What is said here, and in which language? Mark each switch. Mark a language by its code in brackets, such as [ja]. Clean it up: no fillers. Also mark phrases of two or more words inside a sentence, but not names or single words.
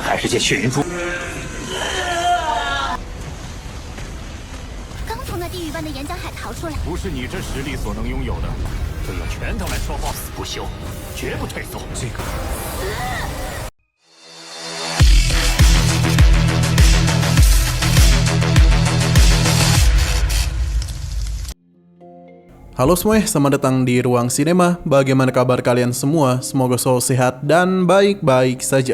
[zh] 界血云珠。刚从那地狱般的岩浆海逃出来，不是你这实力所能拥有的。这用拳头来说话，死不休，绝不退缩。这个。 [id] Halo semuanya, selamat datang di Ruang Sinema. Bagaimana kabar kalian semua? Semoga selalu sehat dan baik-baik saja.